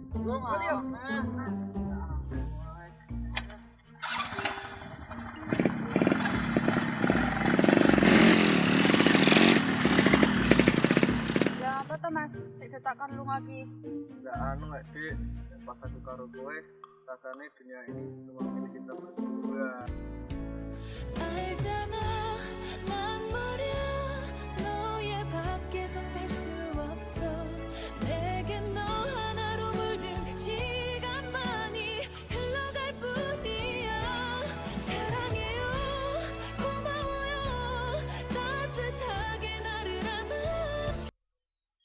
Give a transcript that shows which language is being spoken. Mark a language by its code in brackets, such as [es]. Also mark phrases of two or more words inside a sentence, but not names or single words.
[id] Ya apa tuh Mas? Dicetakkan lu lagi. Enggak anu Dik, pas aku [jv] karo kowe [id] rasanya dunia ini cuma milik kita berdua. [ko] 알잖아 난 말야 너의 밖에선 살 수 없어 내겐 너 하나로 물든 시간만이 흘러갈 뿐이야 사랑해요 고마워요 따뜻하게 나를 안아줘